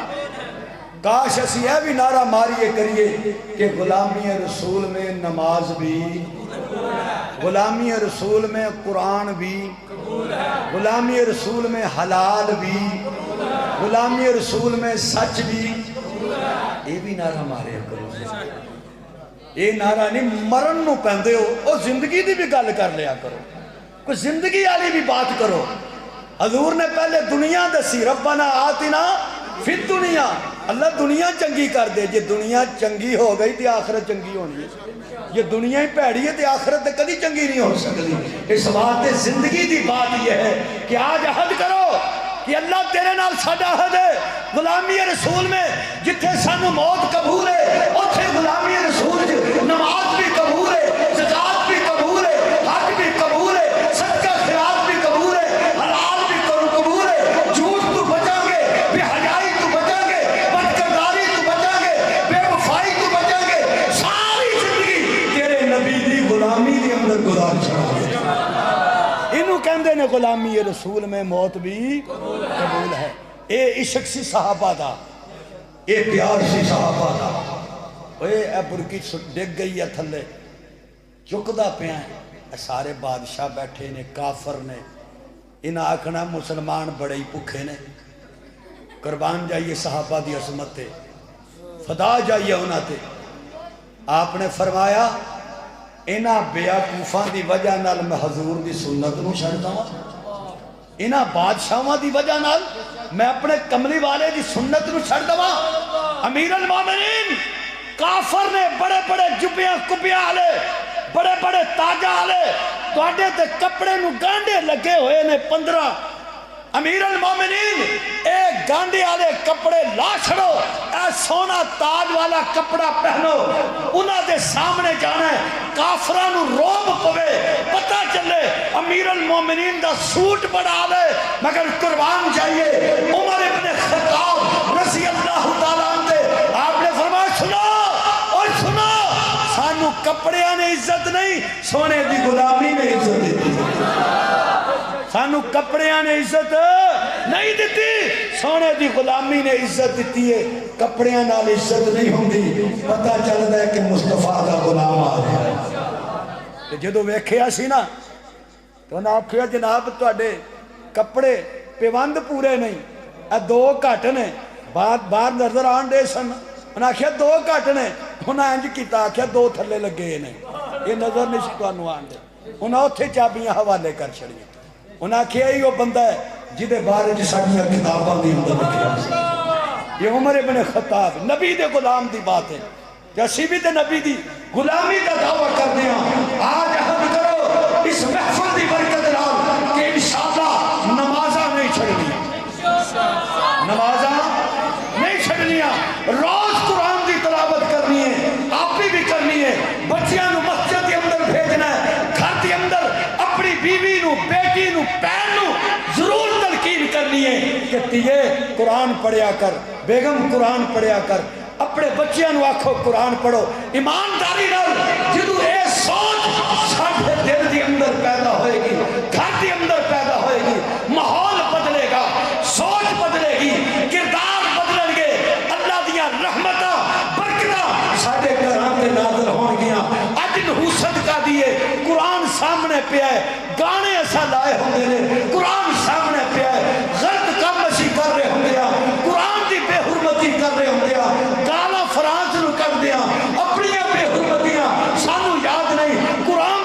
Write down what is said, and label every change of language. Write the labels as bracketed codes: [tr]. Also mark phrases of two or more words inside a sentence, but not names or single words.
[ur] کاش اسی ہے بھی نعرہ ماریے کریے کہ غلامی رسول میں نماز بھی غلامی رسول میں قرآن بھی غلامی رسول میں حلال بھی غلامی رسول میں سچ بھی. یہ بھی نعرہ مارے کرو. [pa] یہ نعرہ نہیں مرن نو پہندے ہو اور زندگی دی بھی گل کر لیا کرو کوئی زندگی والی بھی بات کرو. حضور نے پہلے دنیا دسی [ar] ربنا آتنا فی الدنیا [pa] اللہ دنیا چنگی کر دے. جی دنیا چنگی ہو گئی تو آخرت چنگی ہونی ہے. یہ دنیا ہی پیڑی ہے تو آخرت کدی چنگی نہیں ہو سکتی. اس بات زندگی دی بات یہ ہے کہ آج عہد کرو کہ اللہ تیرے نال ساڈا عہد ہے. غلامی رسول میں جتھے سانو موت قبول ہے اوتھے غلامی رسول نماز بھی قبول ہے زکات بھی قبول ہے حج بھی قبول ہے صدقہ خیرات بھی قبول ہے حلال بھی قبول ہے. جھوٹ تو بچاں گے بے حیائی تو بچاں گے بدکرداری تو بچاں گے بے وفائی تو بچاں گے. ساری زندگی تیرے نبی دی غلامی دے اندر گزار چھڑا. انہوں کہندے نے غلامی رسول میں موت بھی قبول ہے. اے عشق سی صحابہ دا اے پیار سی صحابہ دا. اے برکی ڈگ گئی ہے تھلے چکدا پیا ہے. سارے بادشاہ بیٹھے نے کافر نے انہاں آکھنا مسلمان بڑے ہی بھکھے نے. قربان جائیے صحابہ دی عظمت تے فدا جائیے انہاں تے. آپ نے فرمایا انہاں بیوقوفاں دی وجہ نال میں حضور دی سنت نو چھڑدا ہاں، انہاں بادشاہاں دی وجہ نال میں اپنے کملی والے دی سنت نو چھڑدا ہاں۔ امیر المومنین کافر نے بڑے بڑے جبیاں کبیاں والے بڑے بڑے تاجاں والے تواڈے تے کپڑے نو گانڈے لگے ہوئے نے 15 امیر المومنین اے گانڈے والے کپڑے لا چھڑو، اے سونا تاج والا کپڑا پہنو، انہاں دے سامنے جانا ہے، کافراں نو روب پوے، پتہ چلے امیر المومنین دا سوٹ بڑھا لے مگر قربان جائیے عمر ابن خطاب [ar] رضی اللہ تعالیٰ عنہ، [pa] آپ نے فرمایا سنو اور سنو، سانو کپڑیاں نے عزت نہیں سونے دی غلامی نے عزت دیتی، سانو کپڑیاں نے عزت نہیں دیتی سونے دی غلامی نے عزت دیتی ہے، کپڑیاں نال عزت نہیں ہوندی، پتہ چلدا ہے کہ مصطفیٰ دا غلام آ رہا ہے۔ جدو ویکھیا سی نا تو انہاں آکھیا جناب تواڈے کپڑے پیوند پورے نہیں، اے 2 گھٹ نے، باہر نظر آن دے سن، انہاں آکھیا 2 گھٹ نے، انہاں انج کیتا آکھیا 2 تھلے لگے نے، یہ نظر نہیں سی تانوں آن دے، انہاں اوتھے چابیاں حوالے کر چھڑیاں، انہاں آکھیا یہ بندہ ہے جدے بارے جی ساڈیاں کتاباں دی اندر لکھیا سی، یہ عمر ابن خطاب نبی دے غلام دی بات ہے، جیسی بھی تے نبی دی غلامی دا دعویٰ کر دیا، آج عہد کرو اس محفل دی برکت نال کہ انشاءاللہ نمازاں نہیں چھڑنی، نمازاں نہیں چھڑنیاں، روز قرآن دی تلاوت کرنی ہے، آپ بھی کرنی ہے، بچیاں نو مسجد کے اندر بھیجنا ہے، گھر کے اندر اپنی بیوی نو بیٹی نو پین نو ضرور تلقین کرنی ہے کہ تیے قرآن پڑھیا کر، بیگم قرآن پڑھیا کر، اپنے بچیاں نو آکھو قرآن پڑھو، ایمانداری نال جدو اے سوچ ساڈے دل دی اندر پیدا ہوئے گی، گھر دی اندر پیدا ہوئے گی، ماحول بدلے گا، سوچ بدلے گی، کردار بدلیں گے، اللہ دیاں رحمتاں برکتاں ساڈے گھراں تے نازل ہون گیاں۔ اج نحوست کا دیے قرآن سامنے پہ ہے، گانے ایسا لائے ہوندے نے، قرآن سامنے پہ ہے، غلط کام اسی کر رہے ہوندے ہیں، قرآن دی بے حرمتی کر رہے ہوندے ہیں، گالا فرانس نو کر دیا، اپنی بے حرمتیاں سانو یاد نہیں، قرآن